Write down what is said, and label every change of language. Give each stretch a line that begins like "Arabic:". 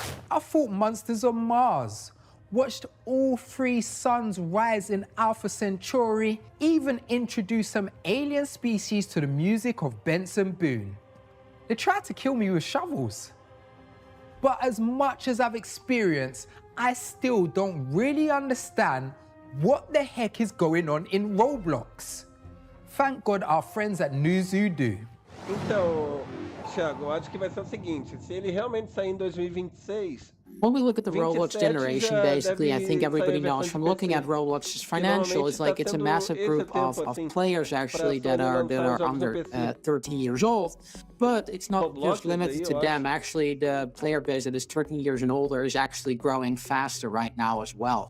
English: I thought Monsters on Mars watched all 3 suns rise in Alpha Centauri, even introduced some alien species to the music of Benson Boone. They tried to kill me with shovels. But as much as I've experienced, I still don't really understand what the heck is going on in Roblox. Thank God our friends at Nuzu do.
Portuguese: Então, Thiago, eu acho que vai ser o seguinte, se ele realmente sair em 2026...
English: When we look at the Roblox generation, basically, I think everybody knows from looking at Roblox's financial, it's like it's a massive group of players actually that are under 13 years old. But it's not just limited to them. Actually, the player base that is 13 years and older is actually growing faster right now as well.